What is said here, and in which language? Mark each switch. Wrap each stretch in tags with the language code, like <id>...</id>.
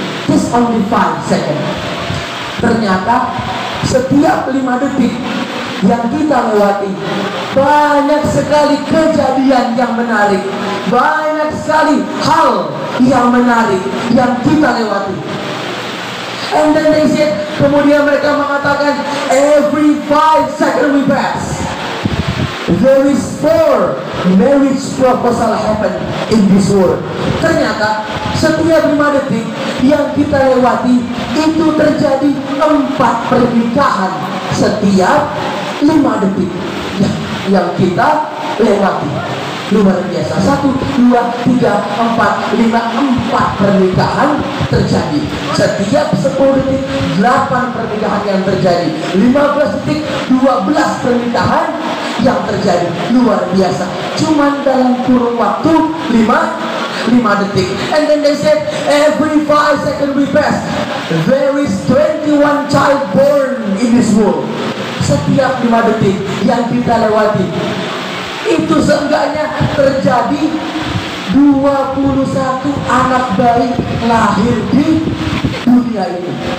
<en>Just only 5 seconds.</en> <id>Ternyata setiap 5 detik yang kita lewati, banyak sekali kejadian yang menarik, banyak sekali hal yang menarik yang kita lewati.</id> <en>And then they said,</en> <id>kemudian mereka mengatakan,</id> <en>every 5 seconds we pass, there is 4 marriage proposal happen in this world.</en> <id>Ternyata setiap 5 detik yang kita lewati itu terjadi 4 pernikahan setiap 5 detik yang kita lewati. Luar biasa. 1, 2, 3, 4, 5, 4 pernikahan terjadi. Setiap 10 detik 8 pernikahan yang terjadi. 15 detik 12 pernikahan yang terjadi. Luar biasa. Cuman dalam kurun waktu 5 detik.</id> <en>And then they said every 5 seconds we pass, there is 21 child born in this world.</en> <id>Setiap 5 detik yang kita lewati, itu seenggaknya terjadi 21 anak bayi lahir di dunia ini.</id>